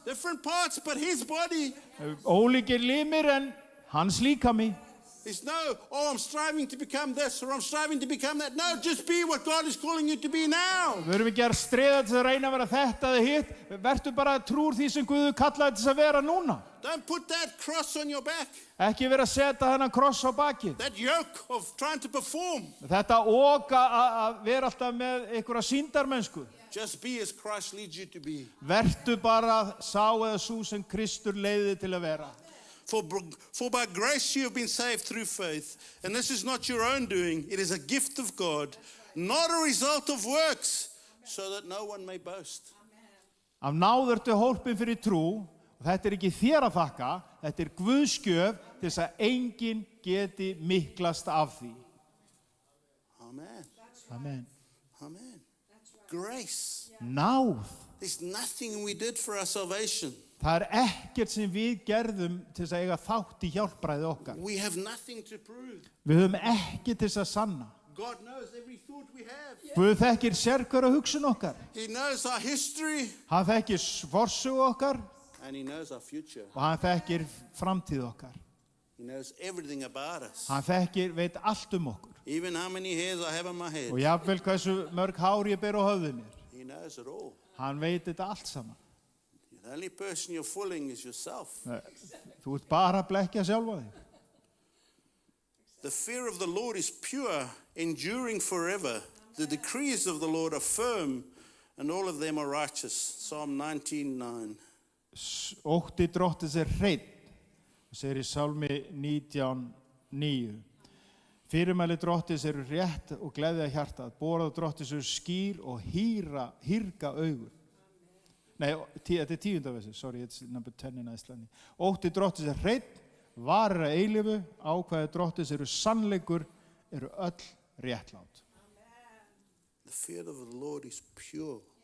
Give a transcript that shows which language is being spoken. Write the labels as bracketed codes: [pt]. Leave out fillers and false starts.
[en] Different parts, but his body. [is] Ólíkir limir en hans líkami. [en] There's no, oh, I'm striving to become this or I'm striving to become that. No, just be what God is calling you to be now. [is] Við erum ekki að streða til að reyna að vera þetta eða hitt. Vertu bara trúr því sem Guð kallaði til að vera núna. [en] Don't put that cross on your back, [is] Ekki vera að setja þennan kross á bakið. [en] that yoke of trying to perform. [is] Þetta oka að vera alltaf með einhverja sýndarmennsku. [en] Just be as Christ leads you to be. [is] Vertu bara sá eða sú sem Kristur leiði til að vera. [en] For by grace you have been saved through faith, and this is not your own doing, it is a gift of God, not a result of works, so that no one may boast. [is] Af náð ertu hólpin fyrir trú, og þetta er ekki þér að þakka, þetta er Guðsgjöf til þess að enginn geti miklast af því. [en] Amen. Amen. Amen. Grace. [is] Náð. [en] There's nothing we did for our salvation. [is] Það er ekkert sem við gerðum til þess að eiga þátt í hjálpræði okkar. [en] We have nothing to prove. [is] Við höfum ekki til þess að sanna. [en] God knows every thought we have. [is] Guð þekkir sérhverja hugsun okkar. [en] He knows our history, [is] Hann þekkir forsögu okkar [en] and he knows our future. [is] og hann þekkir framtíð okkar. [en] He knows everything about us. [is] Hann veit allt okkur. [en] Even how many hairs I have on my head. [is] Og jafnvel hversu mörg hár ég ber á höfði mér. [en] He knows it all. [is] Hann veit þetta allt saman. [en] The only person you're fooling is yourself. [is] Þú ert bara að blekkja sjálfa þig. [en] The fear of the Lord is pure, enduring forever. The decrees of the Lord are firm, and all of them are righteous. Psalm 19:9. [is] Ótti drottins er hreinn, segir í Sálmi 19:9. Fyrirmæli drottins eru rétt og gleðja hjartað. Borð drottins eru skýr og hýrga augun. Nei, þetta er 10. versi. [en] Sorry, it's number 10 in Iceland. [is] Ótti drottins er hreinn, varir að eilífu, ákvæði drottins eru sannleikur, eru öll réttlát. [en] The fear of the Lord is pure.